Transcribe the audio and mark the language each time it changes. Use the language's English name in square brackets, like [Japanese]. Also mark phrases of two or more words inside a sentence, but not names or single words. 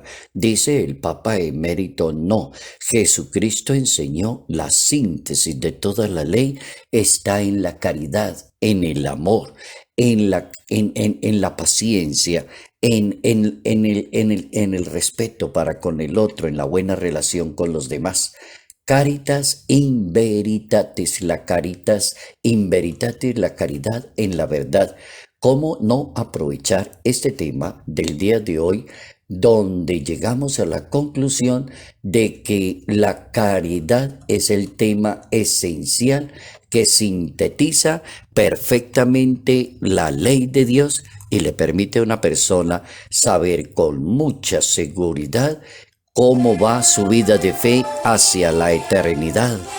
[Spanish] Dice el Papa emérito, no, Jesucristo enseñó la síntesis de toda la ley, está en la caridad. en el amor, en la paciencia, en el respeto para con el otro, en la buena relación con los demás. [Latin] Caritas in veritatis, la caritas in veritatis, [Spanish] la caridad en la verdad. ¿Cómo no aprovechar este tema del día de hoy, donde llegamos a la conclusión de que la caridad es el tema esencial que sintetiza perfectamente la ley de Dios y le permite a una persona saber con mucha seguridad cómo va su vida de fe hacia la eternidad?